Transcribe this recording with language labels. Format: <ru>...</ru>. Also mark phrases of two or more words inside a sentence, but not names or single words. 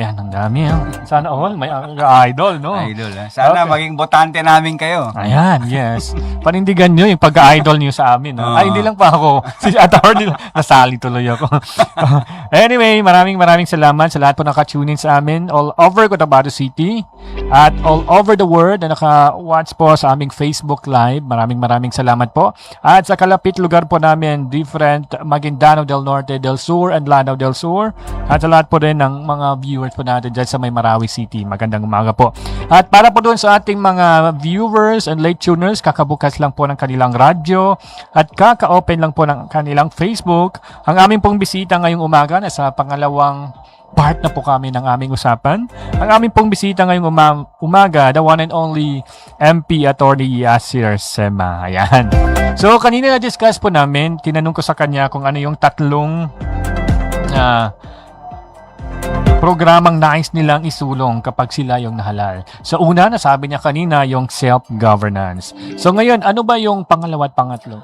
<tl>Ayan, ang dami. Sana all may idol, no? Idol, Sana maging botante namin kayo. Ayan, yes. Panindigan nyo yung pagka-idol nyo sa amin. No? Ay, hindi lang pa ako. Si attorney, nasali tuloy ako. Anyway, maraming salamat sa lahat po naka-tune in sa amin</tl> <en>all over</en> <tl>Cotabato City at</tl> <en>all over the world</en> <tl>na naka-watch po sa aming Facebook Live. Maraming salamat po. At sa kalapit lugar po namin, different Maguindanao del Norte, del Sur, and Lanao del Sur. At sa lahat po din ng mga viewers po natin dyan sa may Marawi City. Magandang umaga po. At para po doon sa ating mga</tl> <en>viewers and late tuners,</en> <tl>kakabukas lang po ng kanilang radyo at kaka-open lang po ng kanilang Facebook. Ang aming pong bisita ngayong umaga na sa pangalawang part na po kami ng aming usapan. Ang aming pong bisita ngayong umaga,</tl> <en>the one and only MP Attorney Yasir Sema. Ayan.</en> <tl>So, kanina na-discuss po namin, tinanong ko sa kanya kung ano yung tatlong programang nais nilang isulong kapag sila yung nahalal. So, una, nasabi niya kanina yung self-governance. So, ngayon, ano ba yung pangalawa at pangatlo?</tl>